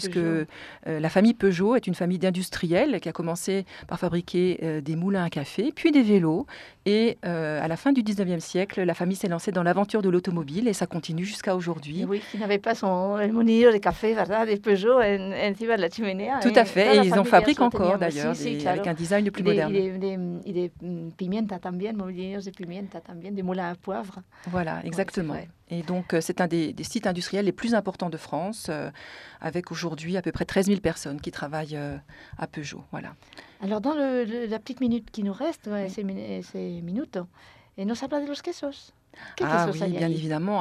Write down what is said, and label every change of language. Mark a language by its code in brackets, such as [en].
[fr] puisque la famille Peugeot est une famille d'industriels qui a commencé par fabriquer des moulins à café, puis des vélos. Et à la fin du 19e siècle, la famille s'est lancée dans l'aventure de l'automobile et ça continue jusqu'à aujourd'hui. Et oui, qui n'avait pas son moulin de café, [es] ¿verdad? De Peugeot, encima de [fr] la cheminée. Tout à fait, et ils en fabriquent encore d'ailleurs. [es] Sí, claro. [fr] Avec un design le plus moderne. [es] Et des pimienta también, molinos de pimienta también, [fr] des moulins à poivre. Voilà, exactement. Oui, et donc, c'est un des sites industriels les plus importants de France, avec aujourd'hui à peu près 13 000 personnes qui travaillent à Peugeot. Voilà. Alors, dans la petite minute qui nous reste, ces minutes, et nous parlons de [es] los quesos. [fr] Évidemment.